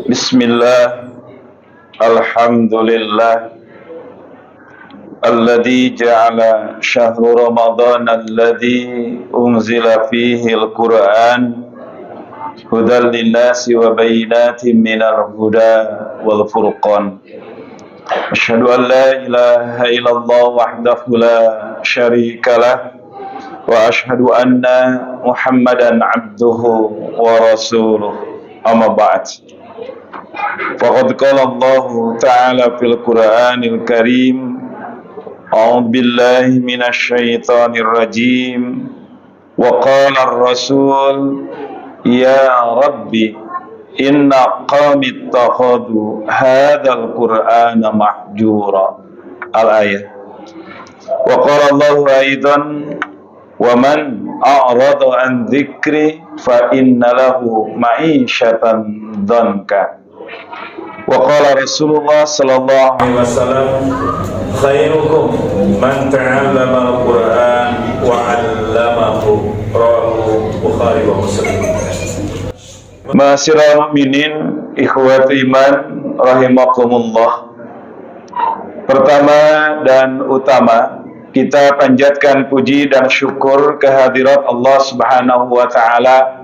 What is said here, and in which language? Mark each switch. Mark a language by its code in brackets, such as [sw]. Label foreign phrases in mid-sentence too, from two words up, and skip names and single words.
[ar] بسم الله الحمد لله الذي جعل شهر رمضان الذي أنزل فيه القرآن هدى للناس وبينات من الهدى والفرقان. أشهد أن لا إله إلا الله وحده لا شريك له وأشهد أن محمدا عبده ورسوله. أما بعد. فقد قال الله تعالى في القرآن الكريم أعوذ بالله من الشيطان الرجيم وقال الرسول يا رب إن قومي اتخذوا هذا القرآن مهجورا. Al-ayat. وقال الله أيضا ومن أعرض عن ذكري فإن له معيشة ضنكا. وقال رسول الله صلى الله عليه وسلم خيركم من تعلم القرآن وعلمه. رواه البخاري ومسلم. معاشر المؤمنين إخوة الإيمان رحمكم الله. [id] Pertama dan utama, kita panjatkan puji dan syukur kehadirat Allah [ar] سبحانه وتعالى.